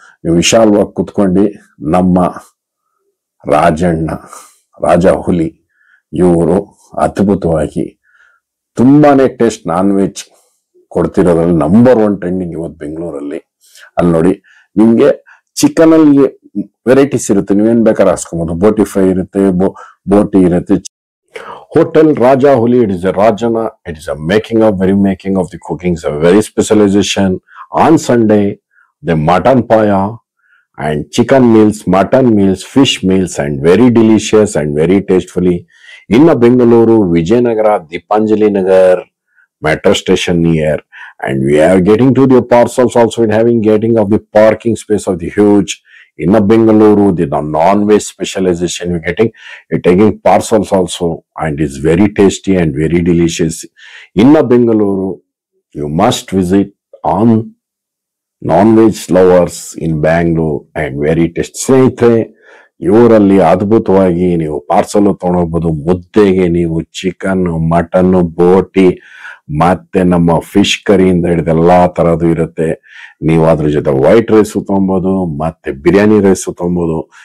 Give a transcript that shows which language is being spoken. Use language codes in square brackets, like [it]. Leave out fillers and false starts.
[kn] ನೀವು ವಿಶಾಲವಾಗಿ ಕುತ್ಕೊಂಡು ನಮ್ಮ ರಾಜಣ್ಣ ರಾಜ ಹುಲಿ ಇವರು ಅದ್ಭುತವಾಗಿ ತುಂಬಾನೇ taste non veg ಕೊಡ್ತಿರೋದ್ರಲ್ಲಿ number 1 trending ಇವತ್ತು ಬೆಂಗಳೂರಲ್ಲಿ. ಅಲ್ಲಿ ನೋಡಿ ನಿಮ್ಗೆ ಚಿಕನ್ ಅಲ್ಲಿ ವೆರೈಟೀಸ್ ಇರುತ್ತೆ, ನೀವೇನ್ ಬೇಕಾದ್ರೆ ಹಾಸ್ಕೊಬಹುದು. ಬೋಟಿ ಫ್ರೈ ಇರುತ್ತೆ, ಬೋಟಿ ಇರುತ್ತೆ. [en] Hotel Raja Holi, it is a Rajana, it is a very making of the cooking, it's a very specialization. On Sunday, the mutton paya and chicken meals, mutton meals, fish meals, and very delicious and very tastefully. In Bengaluru, Vijayanagara, Dipanjali Nagar, metro station near, and we are getting to the parcels also in having getting of the parking space of the huge. In Bengaluru, the non-veg specialization you're taking parcels also, and it's very tasty and very delicious. In Bengaluru, you must visit on non-veg lovers in Bangalore and very tasty. [kn] ಸ್ನೇಹಿತರೆ, ಇವರಲ್ಲಿ ಅದ್ಭುತವಾಗಿ ನೀವು parcel ತಗೊಂಡೋಗ್ಬೋದು. ಮುದ್ದೆಗೆ ನೀವು chicken, mutton, ಬೋಟಿ ಮತ್ತೆ ನಮ್ಮ fish ಕರಿಯಿಂದ ಹಿಡಿದು ಎಲ್ಲಾ ತರದ್ದು ಇರುತ್ತೆ. ನೀವು ಅದ್ರ ಜೊತೆ ವೈಟ್ ರೈಸ್ ತಗೊಬಹುದು, ಮತ್ತೆ ಬಿರಿಯಾನಿ ರೈಸ್ ತಗೊಬಹುದು.